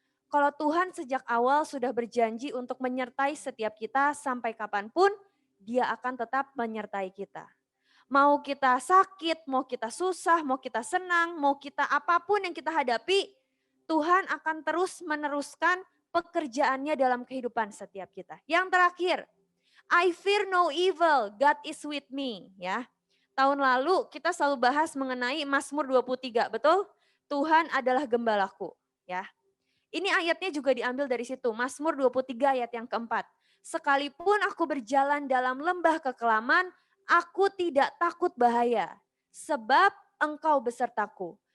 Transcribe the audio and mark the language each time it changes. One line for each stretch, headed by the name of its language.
Indonesian: Kalau Tuhan sejak awal sudah berjanji untuk menyertai setiap kita sampai kapanpun, Dia akan tetap menyertai kita. Mau kita sakit, mau kita susah, mau kita senang, mau kita apapun yang kita hadapi, Tuhan akan terus meneruskan pekerjaannya dalam kehidupan setiap kita. Yang terakhir,
English: I fear no evil, God is with me.
Indonesian: Ya, tahun lalu kita selalu bahas mengenai Mazmur 23, betul? Tuhan adalah gembalaku. Ya, ini ayatnya juga diambil dari situ, Mazmur 23 ayat yang keempat. Sekalipun aku berjalan dalam lembah kekelaman, aku tidak takut bahaya, sebab engkau besertaku.